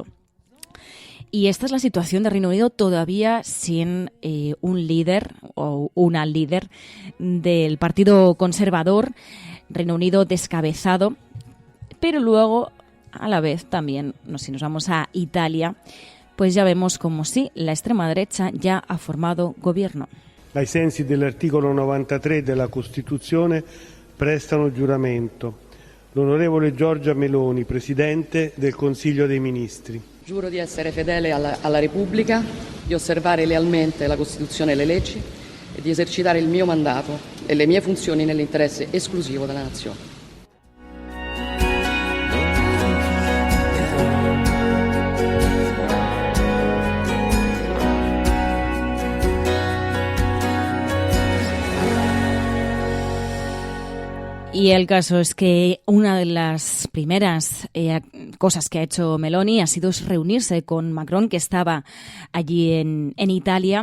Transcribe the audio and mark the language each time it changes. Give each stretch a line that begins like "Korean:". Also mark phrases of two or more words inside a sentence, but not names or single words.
Spanish: Y esta es la situación de Reino Unido, todavía sin un líder o una líder del Partido Conservador. Reino Unido descabezado, pero luego, a la vez también, si nos vamos a Italia, pues ya vemos como sí, la extrema derecha ya ha formado gobierno.
Italian: Ai sensi dell'articolo 93 della Costituzione prestano giuramento. L'onorevole Giorgia Meloni, Presidente del Consiglio dei Ministri. Giuro di essere fedele alla Repubblica, di osservare lealmente la Costituzione e le leggi e di esercitare il mio mandato e le mie funzioni nell'interesse esclusivo della Nazione.
Spanish: Y el caso es que una de las primeras cosas que ha hecho Meloni ha sido reunirse con Macron, que estaba allí en Italia.